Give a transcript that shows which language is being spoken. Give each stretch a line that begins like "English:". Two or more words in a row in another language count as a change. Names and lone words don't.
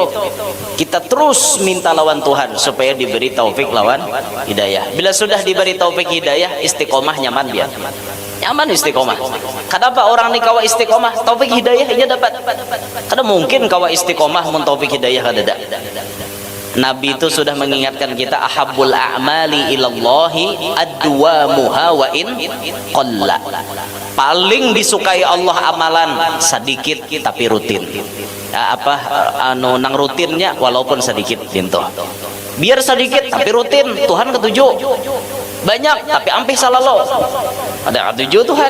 Banjar: Kita terus minta lawan Tuhan supaya diberi taufik lawan hidayah. Bila sudah diberi taufik hidayah, istiqomah nyaman dia. Nyaman istiqomah. Kenapa orang ni kawa istiqomah? Taufik hidayah ia dapat. Kada mungkin kawa istiqomah mun taufik hidayah kada ada. Nabi itu sudah mengingatkan kita,
Arabic: أحب الأعمال إلى الله أدومها وإن قل.
Banjar: Paling disukai Allah amalan sedikit tapi rutin. Ya, nang rutinnya walaupun sedikit gitu. Biar sedikit tapi rutin, Tuhan ketujuh. Banyak tapi ampih salalo. Ada ketujuh Tuhan.